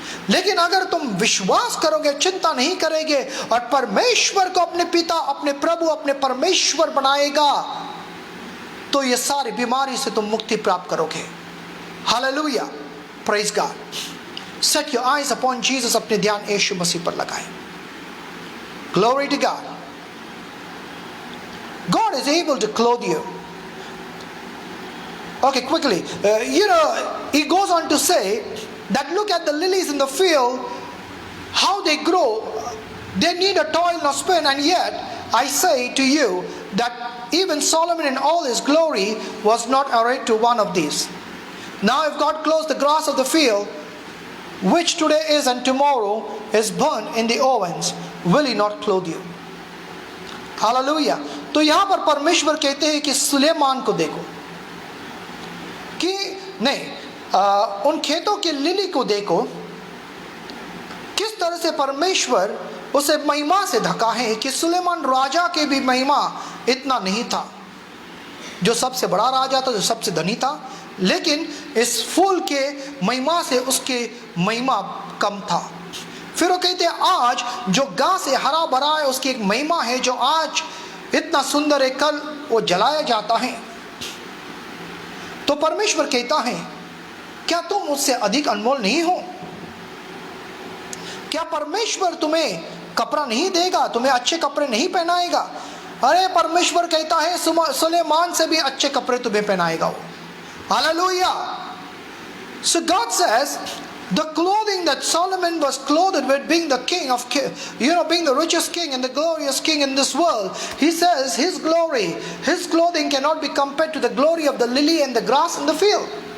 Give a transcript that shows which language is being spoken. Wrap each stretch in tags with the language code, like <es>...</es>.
<hi>लेकिन अगर तुम विश्वास करोगे, चिंता नहीं करोगे और परमेश्वर को अपने पिता, अपने प्रभु, अपने परमेश्वर बनाएगा, तो ये सारी बीमारी से तुम मुक्ति प्राप्त करोगे।</hi> <en>Hallelujah, praise God. Set your eyes upon Jesus, अपने ध्यान यीशु मसीह पर लगाएं। Glory to God. God is able to clothe you. Okay, quickly. He goes on to say that look at the lilies in the field, how they grow. They need a toil nor spin, and yet I say to you that even Solomon in all his glory was not arrayed to one of these. Now if God clothes the grass of the field, which today is and tomorrow is burnt in the ovens, will He not clothe you? Hallelujah.</en> <hi>तो यहाँ पर परमेश्वर कहते हैं कि सुलेमान को देखो, कि नहीं, उन खेतों के लिली को देखो, किस तरह से परमेश्वर उसे महिमा से ढका है, कि सुलेमान राजा के भी महिमा इतना नहीं था, जो सबसे बड़ा राजा था, जो सबसे धनी था, लेकिन इस फूल के महिमा से उसके महिमा कम था। फिर वो कहते हैं आज जो घास से हरा भरा है उसकी एक महिमा है, जो आज इतना सुंदर है, कल वो जलाया जाता है। तो परमेश्वर कहता है क्या तुम उससे अधिक अनमोल नहीं हो? क्या परमेश्वर तुम्हें कपड़ा नहीं देगा, तुम्हें अच्छे कपड़े नहीं पहनाएगा? अरे परमेश्वर कहता है सुलेमान से भी अच्छे कपड़े तुम्हें पहनाएगा वो।</hi> <en>Hallelujah. So God says the clothing that Solomon was clothed with, being the king of, being the richest king and the glorious king in this world, he says his glory, his clothing cannot be compared to the glory of the lily and the grass in the field.</en>